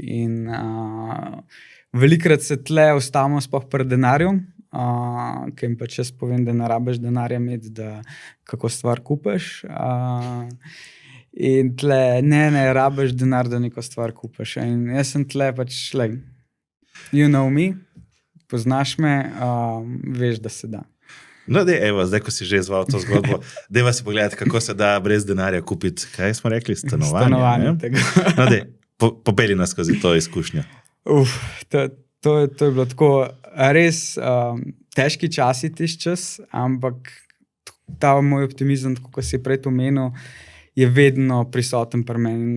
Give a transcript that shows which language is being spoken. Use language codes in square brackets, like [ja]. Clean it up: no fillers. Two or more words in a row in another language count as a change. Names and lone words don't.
[sl] In velikrat se tle ustavimo sploh pri denarju, ki jim pač jaz povem, da ne rabiš denarja imeti, da kako stvar kupiš. In tle, ne rabiš denar, da neko stvar kupiš. In jaz sem tle pač, [en] you know me, [sl] poznaš me, veš, da se da. No, evo, zdaj, ko si že izval to zgodbo, dajva si pogledati, kako se da brez denarja kupiti, kaj smo rekli, stanovanje tega. No, popelji nas skozi to izkušnjo. To je bilo tako res težki časi tisti čas, ampak ta moj optimizem, kot si prej omenil, je vedno prisoten pri meni.